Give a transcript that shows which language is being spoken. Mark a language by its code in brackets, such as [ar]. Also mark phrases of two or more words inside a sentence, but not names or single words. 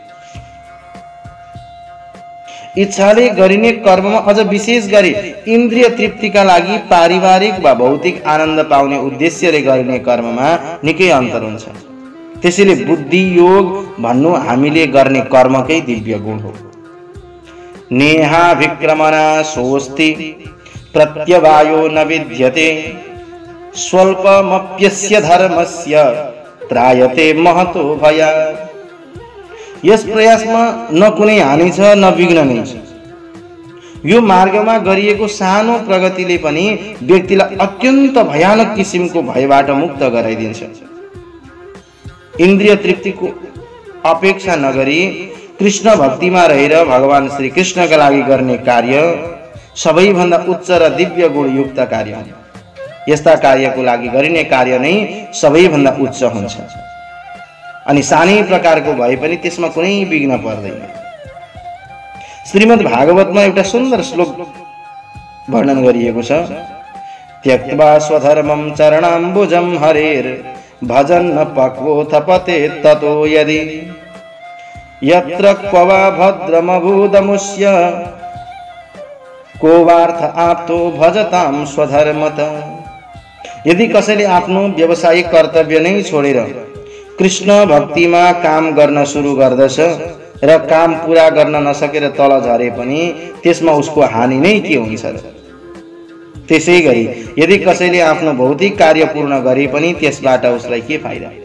[ne] इच्छाले गरिने कर्ममा अझ विशेष गरी इन्द्रिय तृप्तिका लागि पारिवारिक वा भौतिक आनन्द पाउने उद्देश्यले गरिने कर्ममा निकै अन्तर हुन्छ। त्यसैले बुद्धि योग भन्नु हामीले गर्ने कर्मकै दिव्य गुण हो। [sa] नेहा विक्रमणा सोस्ति प्रत्यवायो न विद्यते स्वल्पमप्यस्य धर्मस्य त्रायते महतो भया। [ne] यस प्रयासमा न कुनै हानि छ न विघ्न नै छ। यो मार्गमा गरिएको सानो प्रगतिले पनि व्यक्तिलाई अत्यन्त भयानक किसिमको भयबाट मुक्त गराइदिन्छ। इन्द्रिय तृप्तिको अपेक्षा नगरी कृष्ण भक्तिमा रहेर भगवान श्री कृष्णका लागि गर्ने कार्य सबैभन्दा उच्च र दिव्य गुणयुक्त कार्य हो। यस्ता कार्यको लागि गरिने कार्य नै सबैभन्दा उच्च हुन्छ अनि सानै प्रकारको भए पनि त्यसमा कुनै विघ्न पर्दैन। श्रीमद् भागवतमा एउटा सुन्दर श्लोक वर्णन गरिएको छ। [sa] त्यक्त्वा स्वधर्मं चरणाम्बुजं हरेर भजन न पक्वोऽथ पते ततो यदि यत्र क्व वा भद्रमभूदमुष्य को वार्थ आप्तो भजताम स्वधर्मत। [ne] यदि कसैले आफ्नो व्यावसायिक कर्तव्य नै छोडेर कृष्ण भक्तिमा काम गर्न सुरु गर्दछ र काम पूरा गर्न नसकेर तल झरे पनि त्यसमा उसको हानि नै के हुन्छ र? त्यसैगरी यदि कसैले आफ्नो भौतिक कार्य पूर्ण गरे पनि त्यसबाट उसलाई के फाइदा?